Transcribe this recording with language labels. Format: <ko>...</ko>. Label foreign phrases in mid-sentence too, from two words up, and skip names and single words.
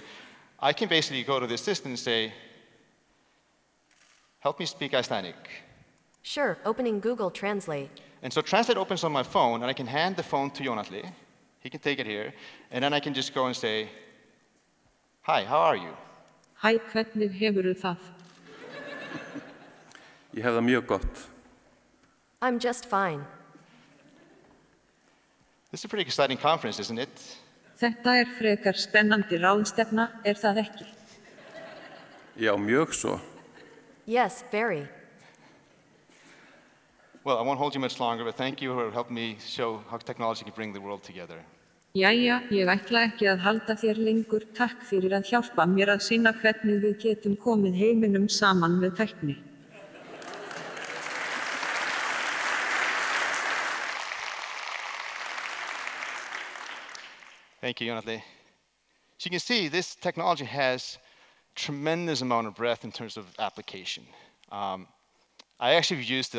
<en>I can basically go to the assistant and say, help me speak Icelandic. Sure, opening Google Translate. And so Translate opens on my phone, and I can hand the phone to Jonathan. He can take it here, and then I can just go and say, hi, how are you?</en> <is>Hæ, hvernig hefurðu það? Ég hef það mjög gott.</is> <en>I'm just fine. This is a pretty exciting conference, isn't it?</en> <is>Þetta frekar spennandi ráðstefna, það ekki? Já, mjög svo.</is> <en>Yes, very. Well, I won't hold you much longer, but thank you for helping me show how technology can bring the world together.</en> <is>Jæja, ég ætla ekki að halda þér lengur. Takk fyrir að hjálpa mér að sýna hvernig við getum komið heiminum saman með tækni.</is> <en>Thank you, Jonathan. So you can see this technology has tremendous amount of breadth in terms of application. I actually used it.</en>